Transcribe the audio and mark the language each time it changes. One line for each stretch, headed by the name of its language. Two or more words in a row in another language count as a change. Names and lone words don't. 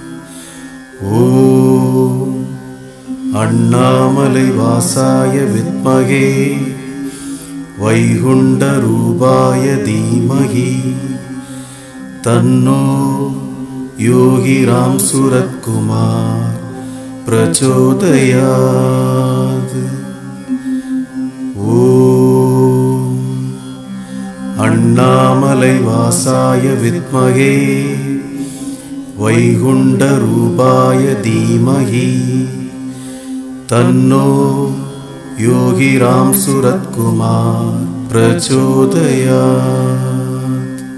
Sanskrit: ॐ अण्णामलै वासाय विद्महे वैकुण्ठरूपाय धीमहि तन्नो योगिराम सुरत्कुमार प्रचोदयात्. ॐ अण्णामलै अण्णामलैवासाय विद्महे वैकुण्ठरूपाय धीमहि तन्नो योगिराम सुरत्कुमार प्रचोदयात्।